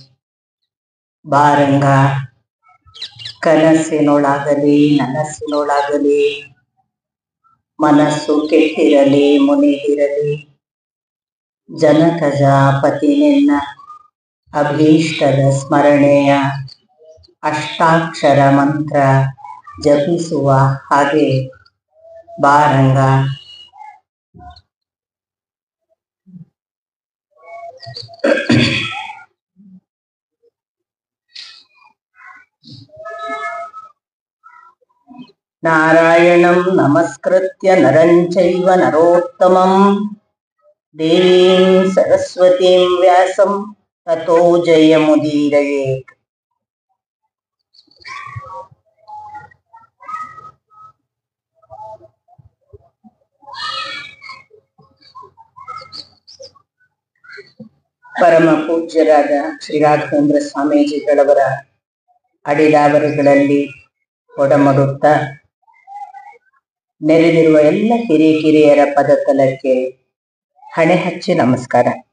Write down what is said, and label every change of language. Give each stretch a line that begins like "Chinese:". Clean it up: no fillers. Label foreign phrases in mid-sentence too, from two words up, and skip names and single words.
Kannada: ಬಾರಂಗ ಕನಸಿನೊಳಗಲಿ ನನಸಿನೊಳಗಲಿ, ಮನಸ್ಸು ಕೆಟ್ಟಿರಲಿ ಮುನಿದಿರಲಿ, ಜನಕಜ ಪತಿ ನಿನ್ನ ಅಭೀಷ್ಟದ ಸ್ಮರಣೆಯ ಅಷ್ಟಾಕ್ಷರ ಮಂತ್ರ ಜಪಿಸುವ ಹಾಗೆ ಬಾರಂಗ.
Sanskrit: ನಾರಾಯಣಂ ನಮಸ್ಕೃತ್ಯ ನರಂ ಚೈವ ನರೋತ್ತಮಂ ದೇವೀಂ ಸರಸ್ವತೀಂ ವ್ಯಾಸಂ ತತೋ ಜಯಮುದೀರಯೇತ್.
Kannada: ಪರಮ ಪೂಜ್ಯರಾದ ಶ್ರೀ ರಾಘವೇಂದ್ರ ಸ್ವಾಮೀಜಿಗಳವರ ಅಡಿದಾವರಿಗಳಲ್ಲಿ ಒಡಮಡುತ್ತಾ ನೆರೆದಿರುವ ಎಲ್ಲ ಕಿರಿಯರ ಪದತಲಕ್ಕೆ ಹಣೆ ಹಚ್ಚಿ ನಮಸ್ಕಾರ.